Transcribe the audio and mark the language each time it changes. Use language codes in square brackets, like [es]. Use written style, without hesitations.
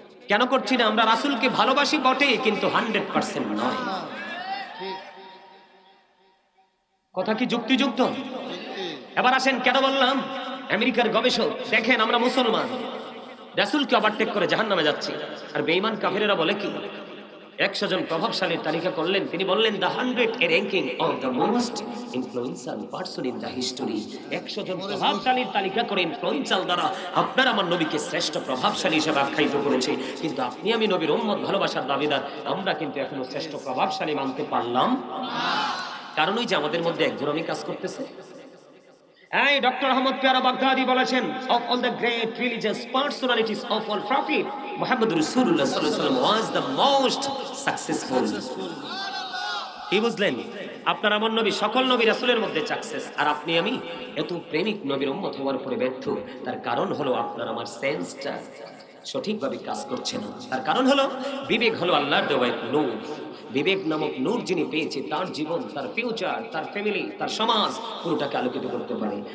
[bn] কেন করছি না? আমরা রাসূলকে ভালোবাসি বটে, কিন্তু 100% নয়। না, ঠিক, কথা কি যুক্তিযুক্ত? যুক্তি। এবার আসেন, কেন বললাম? আমেরিকার গবেষক দেখেন, আমরা মুসলমান রাসূলকে ওভারটেক করে জাহান্নামে যাচ্ছি, আর বেঈমান কাফিরেরা বলে কি? 100 জন প্রভাবশালীর তালিকা করলেন, তিনি বললেন [en] the 100 ranking of the most influential person in the history। [bn] 100 জন প্রভাবশালীর তালিকা করে ইনফ্লুয়েন্সাল দ্বারা আপনার আমার নবীকে শ্রেষ্ঠ প্রভাবশালী হিসেবে আখ্যায়িত করেছে, কিন্তু আপনি আমি নবীর উম্মত ভালোবাসার দাবিদার, আমরা কিন্তু এখনো শ্রেষ্ঠ প্রভাবশালী মানতে পারলাম না। কারণ ওই যে আমাদের মধ্যে একজনই কাজ করতেছে। এই ডক্টর আহমদ পিয়ারা বাগদাদি বলেছেন, [en] of all the great religious personalities of all prophet, Muhammad রাসূলুল্লাহ সাল্লাল্লাহু আলাইহি ওয়াসাল্লাম was the most successful। [bn] কি বুঝলেন? আপনার আমার নবী সকল নবী রাসূলের মধ্যে সাকসেস, আর আপনি আমি এত প্রেমিক নবীর উম্মত হওয়ার পরে ব্যর্থ। তার কারণ হলো আপনার আমার সেন্সটা সঠিকভাবে কাজ করছে না। তার কারণ হলো বিবেক হলো আল্লাহর দেওয়া এক নূর। বিবেক নামক নূর যিনি পেয়েছে, তার জীবন, তার ফিউচার, তার ফ্যামিলি, তার সমাজ পুরোটাকে আলোকিত করতে পারে।